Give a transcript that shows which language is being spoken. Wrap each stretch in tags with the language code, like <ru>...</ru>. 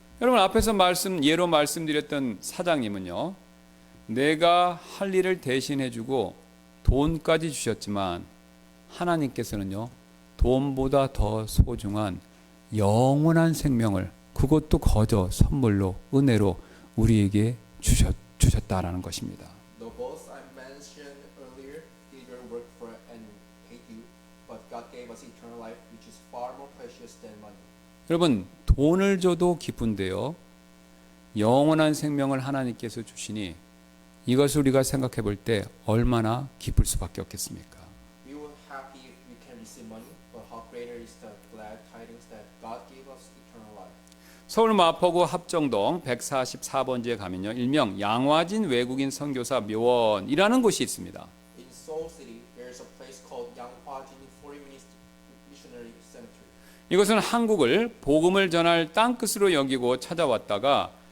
<ko>여러분, 앞에서 예로 말씀드렸던 사장님은요, 내가 할 일을 대신해주고 돈까지 주셨지만 하나님께서는요, 돈보다 더 소중한 영원한 생명을, 그것도 거저 선물로, 은혜로 우리에게 주셨다라는 것입니다.</ko> <en>The boss I mentioned earlier did your work for and paid you, but God gave us eternal life, which is far more precious than money.</en> <ko>여러분, 돈을 줘도 기쁜데요, 영원한 생명을 하나님께서 주시니 이것을 우리가 생각해 볼 때 얼마나 기쁠 수밖에 없겠습니까?</ko> <en>We will happy if we can receive money, but how greater is the glad tidings that God gave us eternal life.</en> <ko>서울 마포구 합정동 144번지에 가면요, 일명 양화진 외국인 선교사 묘원이라는 곳이 있습니다.</ko> <en>In Seoul City, there is a place called Yanghwajin Foreign Missionary Cemetery.</en> <ko>이것은 한국을 복음을 전할 땅끝으로 여기고 찾아왔다가</ko>